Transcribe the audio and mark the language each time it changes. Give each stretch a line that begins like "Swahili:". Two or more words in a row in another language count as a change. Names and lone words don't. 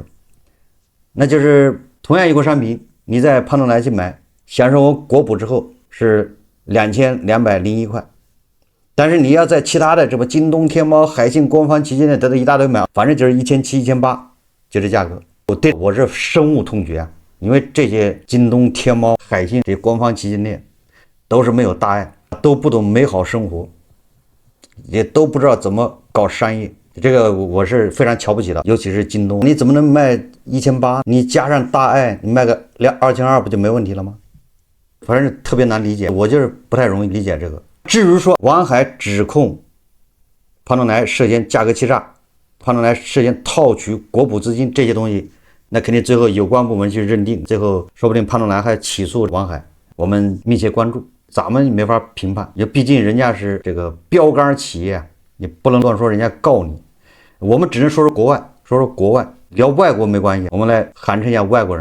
Chinese: 那就是同樣一個商品，你在胖東來去買，享受完國補之後是2201塊，但是你要在其他的什麼京東、天貓、海信官方旗艦店得到一大堆買，反正就是1700、1800，就這價格。我是深惡痛絕啊，因為這些京東、天貓、海信這些官方旗艦店都是沒有大礙，都不懂美好生活，也都不知道怎麼搞商業，這個我是非常瞧不起的。尤其是京東，你怎麼能賣1800？你加上大礙，你賣個2200不就沒問題了嗎？反正特別難理解，我就是不太容易理解這個。至於說王海指控胖東來涉嫌價格欺詐，胖東來涉嫌套取國補資金，這些東西那肯定最後有關部門去認定，最後說不定潘东來還起訴王海，我們密切關注，咱們沒法評判，因为畢竟人家是這個標杆企業，你不能亂說人家告你，我們只能說說國外，說說國外，聊外國沒關係，我們來寒碜一下外國人。